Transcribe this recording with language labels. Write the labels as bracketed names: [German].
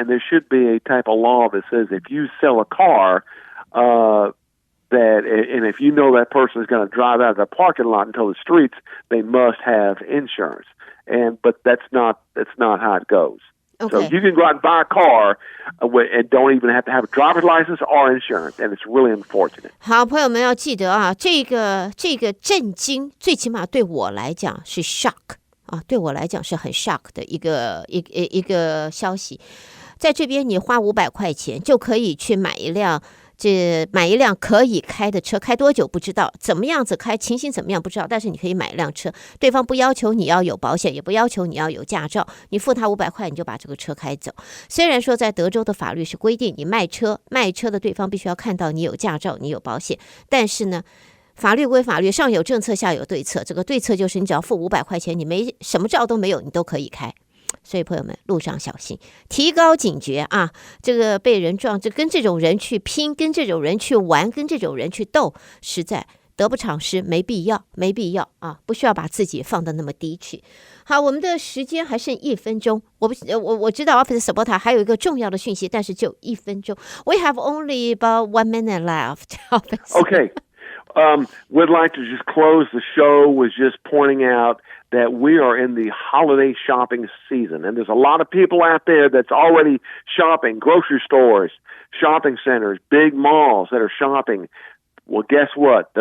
[English] And there should be a type of law that says if you sell a car, and if you know that person is going to drive out of the parking lot into the streets, they must have insurance. But that's not how it goes. Okay. So you can go out and buy a car and don't even have to have a driver's license or insurance, and it's really unfortunate. [Chinese] 好，朋友们要记得这个震惊，最起码对我来讲是 shock 对我来讲是很 shock 的一个消息。在这边，你花500块钱就可以去买一辆可以开的车，开多久不知道，怎么样子开，情形怎么样不知道，但是你可以买一辆车，对方不要求你要有保险，也不要求你要有驾照，你付他500块，你就把这个车开走。虽然说在德州的法律是规定，你卖车的对方必须要看到你有驾照，你有保险，但是呢，法律归法律，上有政策，下有对策。这个对策就是你只要付500块钱，你没什么照都没有，你都可以开。所以朋友们，路上小心，提高警觉这个被人撞，跟这种人去拼，跟这种人去玩，跟这种人去斗，实在得不偿失，没必要啊，不需要把自己放得那么低去。好，我们的时间还剩1分钟，我知道 Officer Sabota 还有一个重要的讯息，但是就1分钟。 [English] We have only about 1 minute left. Okay. Would like to just close the show with just pointing out that we are in the holiday shopping season, and there's a lot of people out there that's already shopping, grocery stores, shopping centers, big malls that are shopping. Well, guess what?